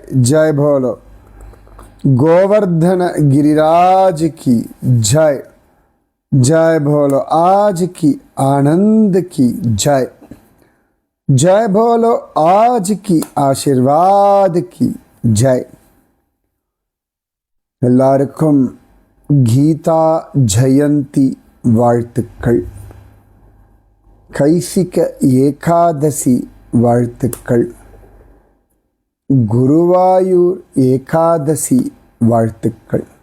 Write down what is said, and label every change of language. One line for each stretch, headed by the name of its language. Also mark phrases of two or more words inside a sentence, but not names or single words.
Hindi: जय बोलो गोवर्धन गिरिराज की जय। जय बोलो आज की आनंद की जय। जय बोलो आज की आशीर्वाद की जय।
Tamil: எல்லாருக்கும் கீதா ஜெயந்தி வாழ்த்துக்கள். கைசிக ஏகாதசி வாழ்த்துக்கள். குருவாயூர் ஏகாதசி வாழ்த்துக்கள்.